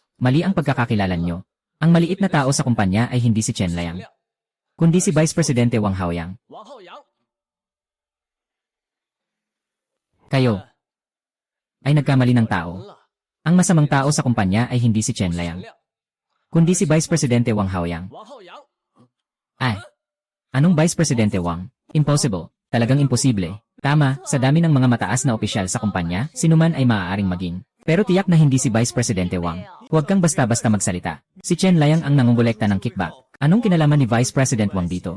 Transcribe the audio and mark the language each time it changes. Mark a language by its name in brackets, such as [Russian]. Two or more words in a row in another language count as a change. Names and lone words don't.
[Filipino] Mali ang pagkakakilala nyo. Ang maliit na tao sa kumpanya ay hindi si Chen Liang, kundi si Vice Presidente Wang Haoyang. [Chinese] 王浩洋， [Filipino] Kayo ay nagkamali ng [Chinese] 人 [Filipino] tao. [Chinese] 了， [Filipino] Ang masamang tao sa kumpanya ay hindi si Chen [Chinese] 陈 [Filipino] Liang, [Chinese] 亮， [Filipino] kundi si Vice Presidente Wang Haoyang. [Chinese] 王浩洋， [Filipino] Ay, anong Vice Presidente Wang? Impossible. Talagang imposible. Tama, sa dami ng mga mataas na opisyal sa kumpanya, sinuman ay maaaring maging. Pero tiyak na hindi si Vice Presidente Wang. Huwag kang basta-basta magsalita. Si Chen Liang ang nangungulekta ng kickback. Anong kinalaman ni Vice President Wang dito?